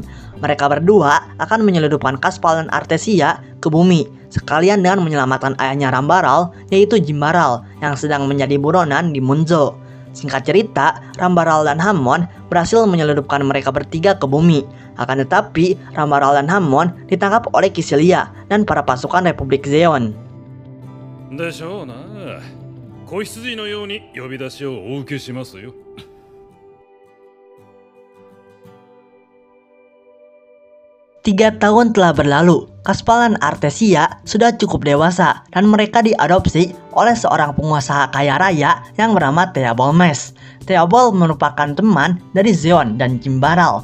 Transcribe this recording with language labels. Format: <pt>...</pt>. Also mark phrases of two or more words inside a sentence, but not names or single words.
<id>Mereka berdua akan menyelundupkan Kaspal dan Artesia ke bumi, sekalian dengan menyelamatkan ayahnya Rambaral, yaitu Jimbaral, yang sedang menjadi buronan di Munzo. Singkat cerita, Rambaral dan Hammond berhasil menyelundupkan mereka bertiga ke bumi. Akan tetapi, Rambaral dan Hammond ditangkap oleh Kycilia dan para pasukan Republik Zeon.</id> <ja>でしょうな。子羊のように呼び出しをお受けしますよ。</ja> <id>Tiga tahun telah berlalu, Kaspal dan Artesia sudah cukup dewasa dan mereka diadopsi oleh seorang pengusaha kaya raya yang bernama Theobald Mes. Theobald merupakan teman dari Zeon dan Jimbaral.</id>